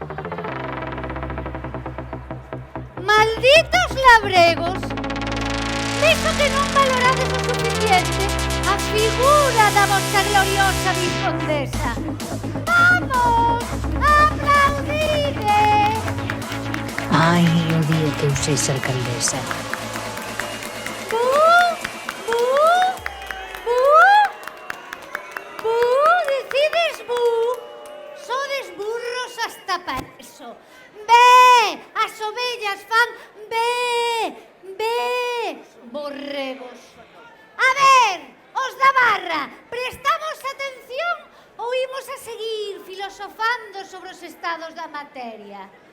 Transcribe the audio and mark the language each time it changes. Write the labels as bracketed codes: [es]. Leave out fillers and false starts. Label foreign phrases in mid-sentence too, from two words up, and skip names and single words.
[gl] ¡Malditos labregos! Vexo que non valorades o suficiente a figura da vosa gloriosa viscondesa. Vamos, aplaudide! Ai, o día que eu sexa alcaldesa. Bu, bu, bu, bu, decides bu. Sodes burros hasta para eso. Bé, as ovellas fan bé, bé, borregos. A ver, os da barra, prestamos atención ou imos a seguir filosofando sobre os estados da materia?